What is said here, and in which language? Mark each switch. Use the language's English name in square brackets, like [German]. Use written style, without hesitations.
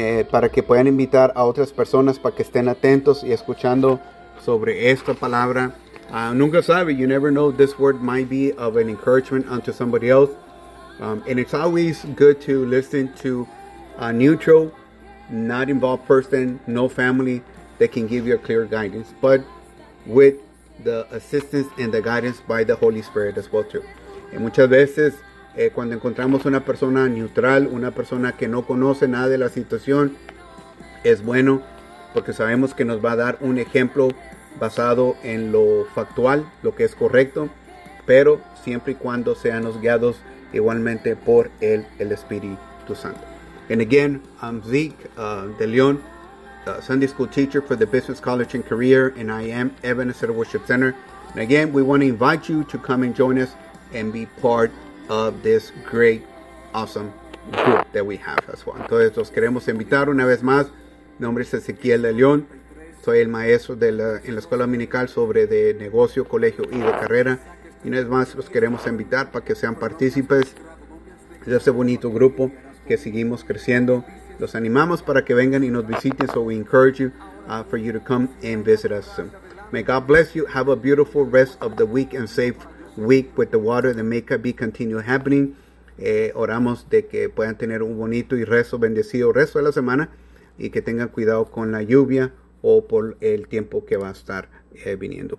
[Spanish] Para que puedan invitar a otras personas para que estén atentos y escuchando sobre esta palabra. Nunca sabe, [English] you never know, this word might be of an encouragement unto somebody else. And it's always good to listen to a neutral, not involved person, no family, that can give you a clear guidance, but with the assistance and the guidance by the Holy Spirit as well too. [Spanish] Y muchas veces, cuando encontramos una persona neutral, una persona que no conoce nada de la situación, es bueno porque sabemos que nos va a dar un ejemplo basado en lo factual, lo que es correcto, pero siempre y cuando sean los guiados igualmente por el Espíritu Santo. [English] And again, I'm Zeke De Leon, Sunday School teacher for the Business College and Career, and I am Ebenezer Worship Center. And again, we want to invite you to come and join us and be part of this great, awesome group that we have as well. [Spanish] Entonces, los queremos invitar una vez más. Mi nombre es Ezequiel De Leon. Soy el maestro en la Escuela Dominical sobre de negocio, colegio y de carrera. Y una vez más, los queremos invitar para que sean partícipes de este bonito grupo que seguimos creciendo. Los animamos para que vengan y nos visiten. [English] So we encourage you for you to come and visit us soon. May God bless you. Have a beautiful rest of the week and safe week with the water. The makeup be continue happening. [Spanish] Oramos de que puedan tener un bonito y rezo, bendecido resto de la semana. Y que tengan cuidado con la lluvia o por el tiempo que va a estar viniendo.